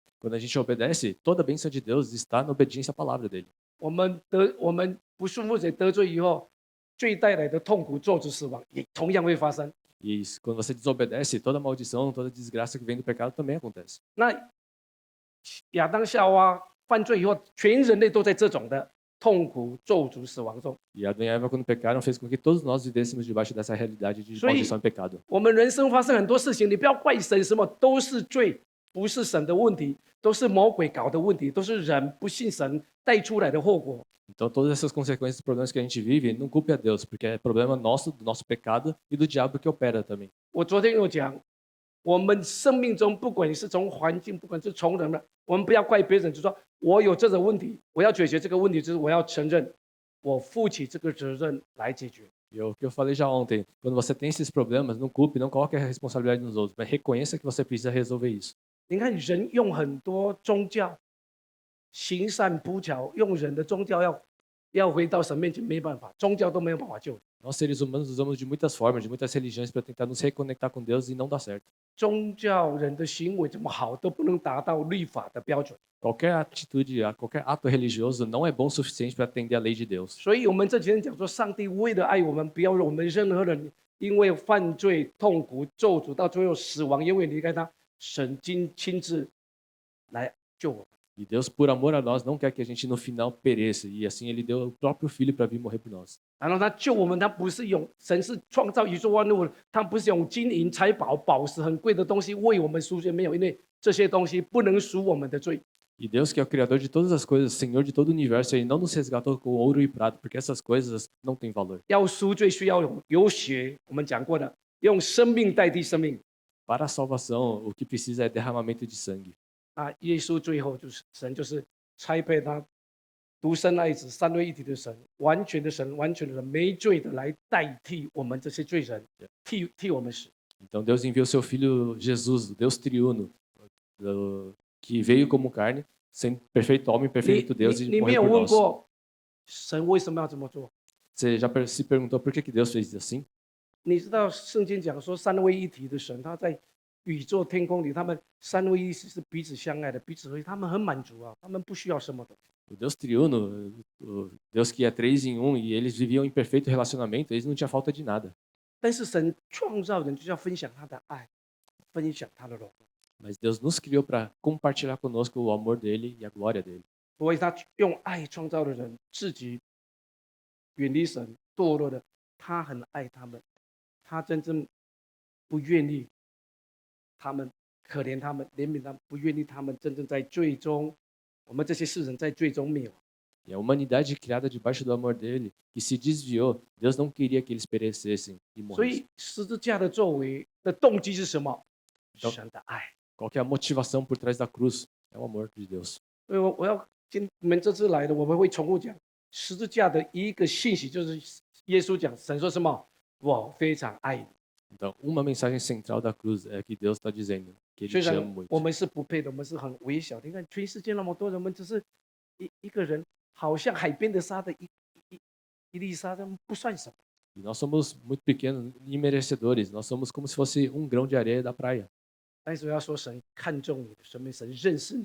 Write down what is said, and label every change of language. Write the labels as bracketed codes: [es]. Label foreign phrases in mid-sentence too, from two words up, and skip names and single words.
[pt] Quando a gente obedece, toda a bênção de Deus está na obediência à palavra dele. [zh] 我们不顺服谁得罪以后，最带来的痛苦、咒诅、死亡也同样会发生。 [pt] E quando você desobedece, toda maldição, toda desgraça que vem do pecado também acontece. [zh] 那亚当夏娃犯罪以后，全人类都在这种的痛苦、咒诅、死亡中。 [pt] E Adão e Eva, quando pecaram, fez com que todos nós vivêssemos debaixo dessa realidade de maldição e pecado. [zh] 我们人生发生很多事情，你不要怪神，什么都是罪， 不是神的问题，都是魔鬼搞的问题，都是人不信神带出来的后果。 [pt] Então, todas essas consequências dos problemas que a gente vive, não culpe a Deus, porque é problema nosso, do nosso pecado e do diabo que opera também. [zh] 我昨天有讲，我们生命中不管你是从环境，不管是从人的，我们不要怪别人，就说我有这个问题，我要解决这个问题，就是我要承认，我负起这个责任来解决。 [pt] E o que eu falei já ontem, quando você tem esses problemas, não culpe, não coloque a responsabilidade nos outros, mas reconheça que você precisa resolver isso. [zh] 你看人用很多宗教行善补巧，用人的宗教要回到神面前没办法，宗教都没有办法救。 [pt] Nós, seres humanos, usamos de muitas formas, de muitas religiões para tentar nos reconectar com Deus e não dá certo. [zh] 宗教人的行为怎么好都不能达到律法的标准。 [pt] Qualquer atitude, qualquer ato religioso não é bom o suficiente para atender a lei de Deus. [zh] 所以我们这几天讲说，上帝为了爱我们，不要让我们任何人因为犯罪、痛苦、咒诅，到最后死亡，永远离开他。神亲自来救我们。 [pt] E Deus, por amor a nós, não quer que a gente no final pereça. E assim ele deu o próprio filho para vir morrer por nós. [zh] 然后他救我们，他不是用神是创造宇宙万物，他不是用金银财宝、宝石很贵的东西为我们赎罪，没有，因为这些东西不能赎我们的罪。 [pt] E Deus, que é o Criador de todas as coisas, Senhor de todo o universo, Ele não nos resgatou com ouro e prata, porque essas coisas não têm valor. [zh] 要赎罪需要有血，我们讲过的，用生命代替生命。 [pt] Para a salvação, o que precisa é derramamento de sangue. [zh] 啊，耶稣最后就是神，就是差配他独生爱子，三位一体的神，完全的神，完全的人，没罪的来代替我们这些罪人，替我们死。 [pt] Então Deus enviou seu filho Jesus, o Deus triuno, que veio como carne, sendo perfeito homem, perfeito Deus [zh] 你 [pt] e [zh] 没有 [pt] morreu por [zh] 问 [pt] nós. [zh] 过神为什么要这么做？ [pt] Você já se perguntou por que Deus fez assim? [zh] 你知道圣经讲说三位一体的神，他在宇宙天空里，他们三位一体是彼此相爱的，彼此合一，他们很满足啊，他们不需要什么的。 [pt] O Deus triuno, o Deus que é 3 em 1, e eles viviam em perfeito relacionamento, eles não tinham falta de nada. [zh] 但是神创造人就是要分享他的爱，分享他的荣耀， [pt] Mas Deus nos criou para compartilhar conosco o amor dele e a glória dele. [zh] 所以他用爱创造的人，自己远离神堕落的，他很爱他们，他真正不愿意他们可怜他们，怜悯他们，不愿意他们真正在最终，我们这些世人在最终灭亡。 [pt] E a humanidade criada debaixo do amor dele, que se desviou, Deus não queria que eles perecessem e [zh] 所 [pt] morressem. [zh] 以十字架的作为的动机是什么？ [pt] Então [zh] 神的爱。 [pt] Qual que é a motivação por trás da cruz? É o amor de Deus. [zh] 所以我要你们这次来的，我们会重复讲十字架的一个信息，就是耶稣讲，神说什么？我非常爱你。 [pt] Então, uma mensagem central da cruz é que Deus está dizendo que Ele [zh] 虽 [pt] te [zh] 然 [pt] ama [zh] 我 [pt] muito. [zh] 们是不配的，我们是很微小的。你看全世界那么多人，我们只是一个人，好像海边的沙的一粒沙，不算什么。 [pt] E nós somos muito pequenos e imerecedores. Nós somos como se fosse um grão de areia da praia. [zh] 但是我要说，神看重你的生命，神认识你，